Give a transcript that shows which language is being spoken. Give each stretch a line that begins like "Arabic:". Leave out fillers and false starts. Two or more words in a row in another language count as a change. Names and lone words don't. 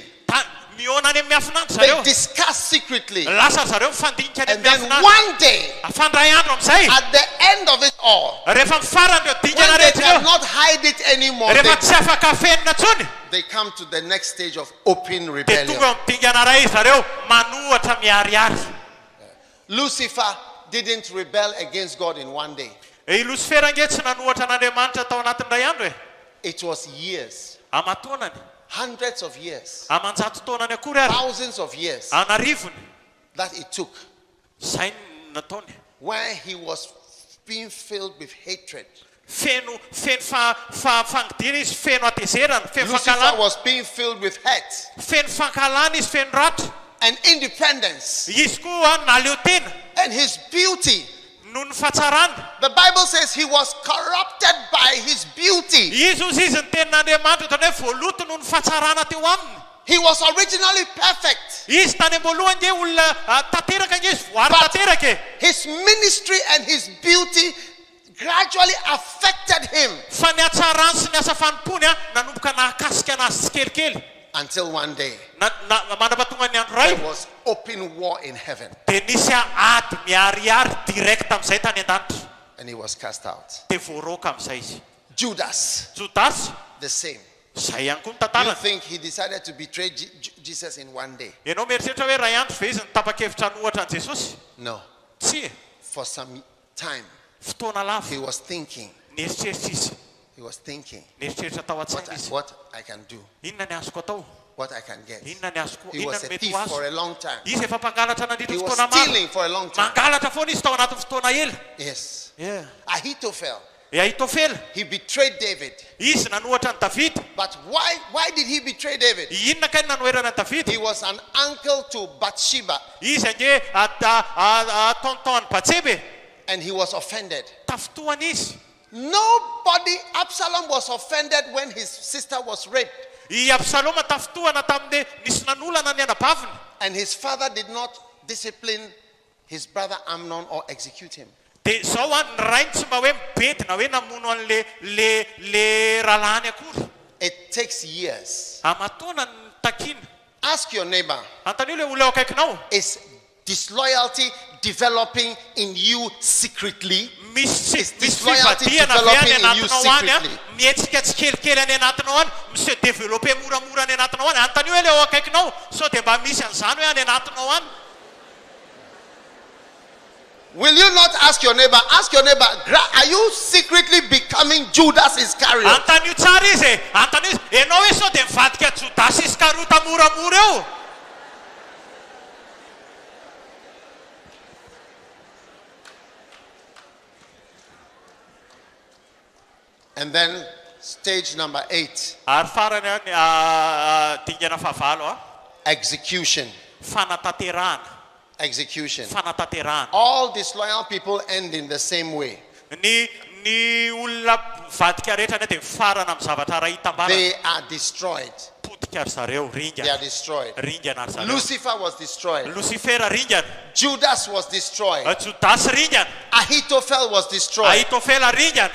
Malagasy: Miona any amin'ny afinandro
English: They
Malagasy: zareo.
English: discuss secretly.
Malagasy: Lasa zareo mifandinika any
English: And
Malagasy: amin'ny
English: then
Malagasy: afinandro.
English: one day,
Malagasy: Afandray andro amin'izay.
English: at the end of it all,
Malagasy: Rehefa mifarany reo
English: when
Malagasy: dingana
English: they
Malagasy: rehetra
English: cannot
Malagasy: reo.
English: hide it anymore,
Malagasy: Rehefa tsy afaka fenina tsony.
English: they come to the next stage of open
Malagasy: Dia
English: rebellion.
Malagasy: tonga midingana ray zareo manohatra miariary.
English: Lucifer didn't rebel against God in one day.
Malagasy: I Lucifer ange tsy nanohatra an'Andriamanitra tao anatin'ny ray andro e.
English: It was years,
Malagasy: Amatonany.
English: hundreds of years,
Malagasy: Amanjato taonany akory ary.
English: thousands of years
Malagasy: Anarivony.
English: that it took,
Malagasy: Zay nataony.
English: where he was being filled with hatred.
Malagasy: Feno fangidiana izy, feno atezerana, feno
English: Lucifer
Malagasy: fankalana.
English: was being filled with hate
Malagasy: Feno fankalana izy, feno rato.
English: and independence
Malagasy: Izy koa naleo tena
English: and his beauty.
Malagasy: noho ny fahatsarana.
English: The Bible says he was corrupted by his beauty.
Malagasy: Izy ozy izy ny tenin'Andriamanitra tany hoe voaloto noho ny fahatsarana teo aminy.
English: He was originally perfect.
Malagasy: Izy tany am-boalohany nge olona tanteraka nge izy voary
English: But
Malagasy: tanteraka e.
English: his ministry and his beauty gradually affected him
Malagasy: Fa ny hatsarany sy ny asa fanompony nanomboka nahakasika anazy tsikelikely.
English: until one day
Malagasy: Mandrapatonga ny andro
English: there
Malagasy: ray.
English: was open war in heaven
Malagasy: Dia nisy ady miariary direct amin'izay tany an-danitra.
English: and he was cast out.
Malagasy: Dia voaroka amin'izay izy.
English: Judas,
Malagasy: Jodasy,
English: the same.
Malagasy: zay ihany koa ny
English: You
Malagasy: tantarany.
English: think he decided to betray Jesus in one day?
Malagasy: Ianao mieritreritra hoe ray andro ve izy nitapa-kevitra nohatra an Jesosy?
English: No.
Malagasy: Tsy e.
English: For some time,
Malagasy: Fotoana lava.
English: he was thinking,
Malagasy: Nieritreritra izy.
English: he was thinking
Malagasy: Nieritreritra tao an-tsaina izy.
English: what I can do,
Malagasy: Inona ny azoko atao?
English: what I can get.
Malagasy: Inona ny azoko?
English: He
Malagasy: Inona
English: was
Malagasy: ny
English: a
Malagasy: mety
English: thief
Malagasy: ho
English: for
Malagasy: azo?
English: a long time.
Malagasy: Izy efa mpangalatra nandritra
English: He was
Malagasy: fotoana maro.
English: stealing for a long time.
Malagasy: Mangalatra foana izy tao anatin'ny fotoana ela.
English: Yes. Yeah. Ahithophel,
Malagasy: Ahitofela.
English: he betrayed David.
Malagasy: Izy nanohatra ny David.
English: But why did he betray David?
Malagasy: Inona kay nanoherana David?
English: He was an uncle to Bathsheba
Malagasy: Izy ange tonton ny Batsebe.
English: and he was offended.
Malagasy: Tafitohany izy.
English: Nobody, Absalom was offended when his sister was raped.
Malagasy: I Absaloma tafitohana tamin'ny nisy nanolana ny anabaviny.
English: And his father did not discipline his brother Amnon or execute him.
Malagasy: Dia zao ny rainy tsy mba hoe mibety na hoe namono an'le le ralany akory.
English: It takes years.
Malagasy: Amatona ny takina.
English: Ask your neighbor,
Malagasy: Antanio le olona eo akaikinao.
English: is disloyalty developing in you secretly?
Malagasy: Misy
English: disloyalty
Malagasy: fivadihana avy
English: developing
Malagasy: any
English: in you
Malagasy: anatinao any
English: secretly?
Malagasy: mihetsika tsikelikely any anatinao any misy développé moramora any anatinao any. Antanio hoe le eo akaikinao sao dia mba misy an'izany hoe any anatinao any.
English: Will you not ask your neighbor? Ask your neighbor, are you secretly becoming Judas Iscariot?
Malagasy: Antanio tsara izy e. Antanio izy ianao hoe sao dia mivadika Jodasy Iskariota moramora eo.
English: And then stage number 8,
Malagasy: Ary farany dingana fahavalo
English: execution.
Malagasy: fanataterahana.
English: Execution.
Malagasy: Fanataterahana.
English: All disloyal people end in the same way.
Malagasy: Ny Ny olona vadika rehetra dia farana amin'ny zavatra raha hitam-bara.
English: They are destroyed.
Malagasy: Potika ry zareo,
English: They
Malagasy: ringana.
English: are destroyed.
Malagasy: Ringana ry zareo.
English: Lucifer was destroyed.
Malagasy: Lucifera ringana.
English: Judas was destroyed.
Malagasy: Judas ringana.
English: Ahithophel was destroyed.
Malagasy: Ahitofela ringana.